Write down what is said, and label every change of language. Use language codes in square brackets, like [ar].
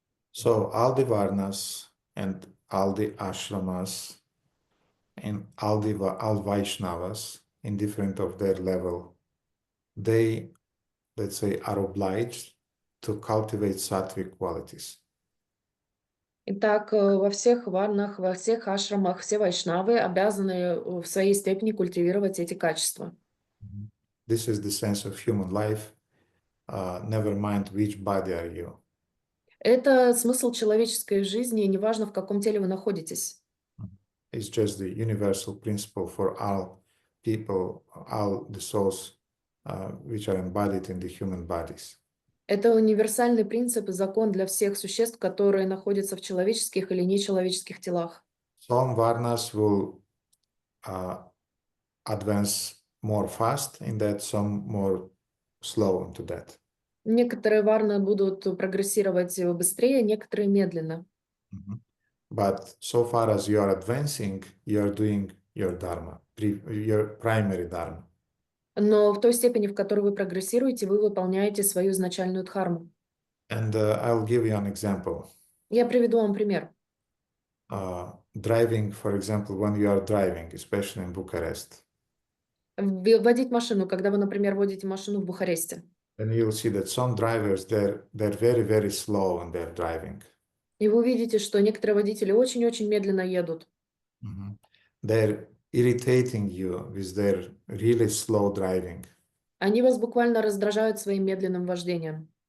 [en] So all the Varnas and all the ashramas and all Vaishnavas, indifferent of their level, they, let's say, are obliged to cultivate sattvic qualities. [ru] Итак, во всех варнах, во всех ашрамах, все вайшнавы обязаны в своей степени культивировать эти качества. [en] This is the sense of human life. Never mind which body are you. [ru] Это смысл человеческой жизни, неважно, в каком теле вы находитесь. [en] It's just the universal principle for all people, all the souls which are embodied in the human bodies. [ru] Это универсальный принцип и закон для всех существ, которые находятся в человеческих или нечеловеческих телах. [en] Some varnas will advance more fast in that, some more slow into that. [ru] Некоторые варны будут прогрессировать быстрее, некоторые медленно. [en] But so far as you are advancing, you are doing your dharma, your primary dharma. [ru] Но в той степени, в которой вы прогрессируете, вы выполняете свою изначальную дхарму. [en] And I'll give you an example. [ru] Я приведу вам пример. [en] Driving, for example, when you are driving, especially in Bucharest. [ru] Водить машину, когда вы, например, водите машину в Бухаресте. [en] And you'll see that some drivers, they're very, very slow when they're driving. [ru] И вы увидите, что некоторые водители очень-очень медленно едут. [en] They're irritating you with their really slow driving. [ru] Они вас буквально раздражают своим медленным вождением.